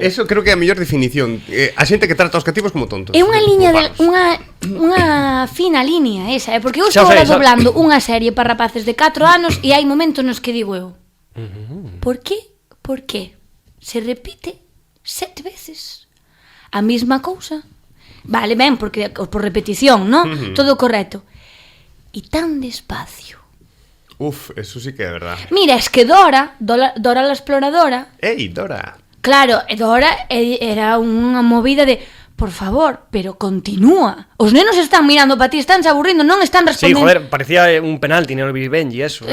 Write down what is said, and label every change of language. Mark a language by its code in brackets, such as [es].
[gl] Eso creo que é a mellor definición. A xente que trata os cativos como tontos. É unha liña unha fina liña esa, porque eu estou agora doblando unha serie para rapaces de 4 anos e hai momentos nos que digo eu, por qué se repite 7 veces a mesma cousa? Vale, ben, porque por repetición, ¿no? Todo correcto. E tan despacio. Uf, eso sí que é verdad. [es] Mira, es que Dora la exploradora... [gl] Ei, Dora. Claro, Dora era unha movida de... [es] Por favor, pero continúa. [gl] Os nenos están mirando para ti, están se aburrindo, non están respondendo. Sí, joder, parecía un penalti no Benji, eso.